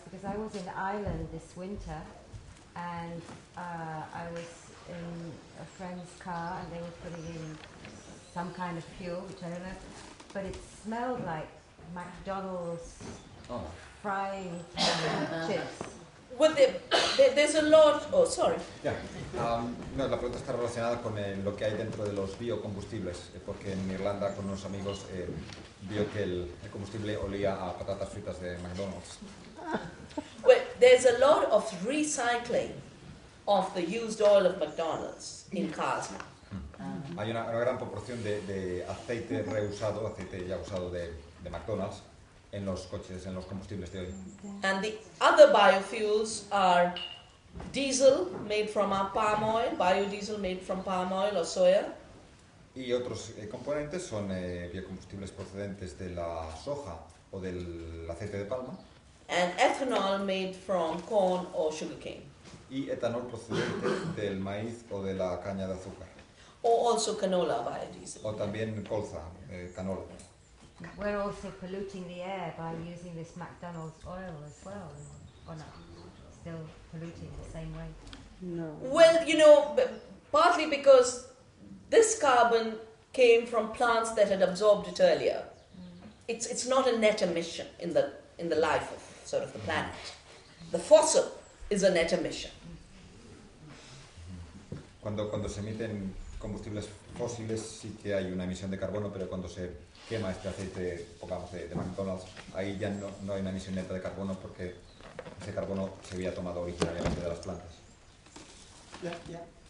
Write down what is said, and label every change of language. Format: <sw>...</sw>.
<en>Because I was in Ireland this winter and I was in a friend's car and they were putting in some kind of fuel, which I don't know, but it smelled like McDonald's frying chips. Well, there's a lot. Oh, sorry. Ya.</en> <es>No, la pregunta está relacionada con lo que hay dentro de los biocombustibles, porque en Irlanda con unos amigos vio que el combustible olía a patatas fritas de McDonald's.</es> <en>Well, there's a lot of recycling of the used oil of McDonald's in cars now.</en> <es>Hay una gran proporción de aceite reusado, aceite ya usado de McDonald's en los coches, en los combustibles de hoy.</es> <en>And the other biofuels are diesel made from palm oil, biodiesel made from palm oil or soya,</en> <es>Y otros componentes son biocombustibles procedentes de la soja o del aceite de palma</es> <en>and ethanol made from corn or sugarcane,</en> <es>y etanol procedente del maíz o de la caña de azúcar.</es> <en>or also canola biodiesel.</en> <es>O también colza, canola.</es> <en>We're also polluting the air by using this McDonald's oil as well, or not? Still polluting the same way? No. Well, partly because this carbon came from plants that had absorbed it earlier. It's not a net emission in the life of sort of the planet. The fossil is a net emission.</en> <es>Cuando se emiten combustibles fósiles sí que hay una emisión de carbono, pero cuando se quema este aceite, pongamos, de McDonald's, ahí ya no hay una emisión neta de carbono porque ese carbono se había tomado originariamente de las plantas.</es> <en>Yeah, yeah.</en>